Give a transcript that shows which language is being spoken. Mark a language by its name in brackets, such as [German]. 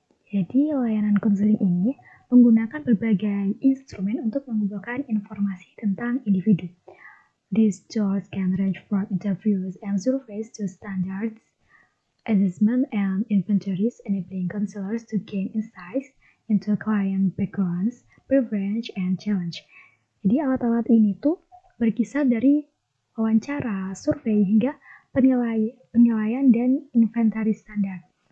[Indonesian] Jadi layanan konseling ini menggunakan berbagai instrumen untuk mengumpulkan informasi tentang individu. [English] These tools can range from interviews and surveys to standards assessment and inventories, enabling counselors to gain insights into client backgrounds, preference, and challenge. [Indonesian] Jadi alat-alat ini tuh berkisar dari wawancara, survei, hingga penilaian dan inventaris standar.